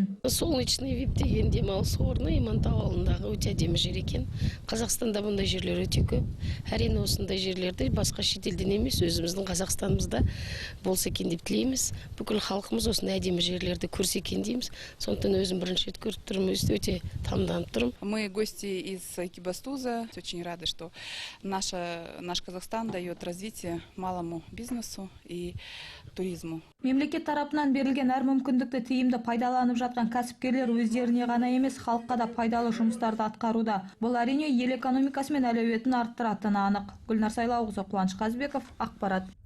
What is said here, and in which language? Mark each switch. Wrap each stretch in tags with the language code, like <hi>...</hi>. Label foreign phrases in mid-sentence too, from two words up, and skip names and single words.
<kk>Солнечный VIP деген демалыс орны Имантау ауылындағы өте әдемі жер екен. Қазақстанда бұндай жерлер өте көп. Әрине осындай жерлерді басқа шетелден емес, өзіміздің Қазақстанымызда болса екен деп тілейміз. Бүкіл халқымыз осындай әдемі жерлерді көрсе екен дейміз. Сондықтан өзім бірінші рет көріп тұрмын, өте тамданып тұрмын.</kk> <ru>Мы гости из Экибастуза. Очень рады, что наш Казахстан дает развитие малому бизнесу и туризму.</ru> <kk>Мемлекет тарапынан берілген әр мүмкіндікті тиімді пайдаланып жатқан кәсіпкерлер өздеріне ғана емес, халыққа да пайдалы жұмыстарды атқаруда. Бұл әрине ел экономикасы мен әлеуетін арттыратыны анық. Гүлнар Сайлауқызы, Қуаныш Қазбеков, ақпарат.</kk>